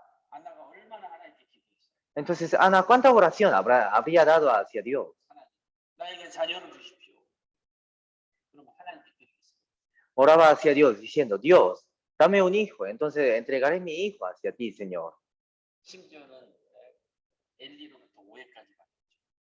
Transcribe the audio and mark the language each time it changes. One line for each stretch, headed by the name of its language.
Korean: 하나가 얼마나 하나님께 기도했어요.
Spanish: Entonces, Ana, ¿cuánta oración habría dado hacia Dios?
Korean: 나에게 자녀를 주십시오. 그럼 하나님께 드리겠습니다.
Spanish: Oraba hacia Dios diciendo, Dios, dame un hijo, entonces entregaré mi hijo hacia ti, Señor.
Korean: 심지어는 엘리로부터 오해까지 받았죠.